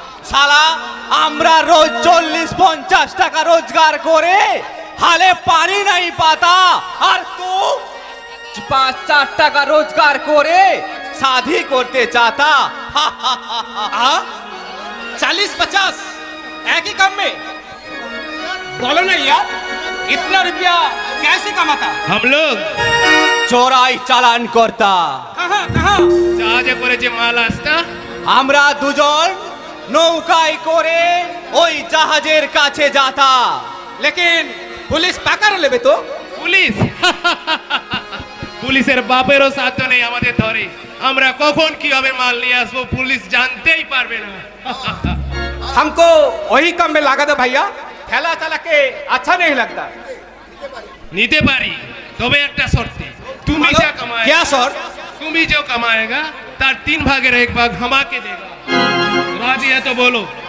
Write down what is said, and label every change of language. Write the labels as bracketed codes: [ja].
[bn] শালা আমরা রোজ 40-50 টাকা রোজগার করে হালে পানি নাই পাতা, আর তুই 5-4 টাকা রোজগার করে शादी করতে চাতা। [hi] 40-50 एक ही काम में बोलो ना यार, इतना रुपया कैसे कमाता? हम लोग [bn] চোরাই চালান করতা। [hi] कहाँ कहाँ? [bn] জাহাজে করে যে মাল আসতা আমরা দুজন নৌকায় করে ওই জাহাজের কাছে যাতা। [hi] लेकिन पुलिस पकड़ लेबे तो? [bn] পুলিশ পুলিশের বাপেরও সাধ্য নেই আমাদের ধরে। আমরা কখন কিভাবে মাল নিয়ে আসবো পুলিশ জানতেই পারবে না। [hi] हमको वही काम में लगा दो भैया, ठेला चला के अच्छा नहीं लगता। [bn] নিতে পারি, তবে একটা শর্তে। তুমি যা কামাएगा, [hi] क्या शर्त? [bn] তুমি [hi] जो कमाएगा तार 3 भागेर 1 भाग हमाके देगा। राजी है तो बोलो।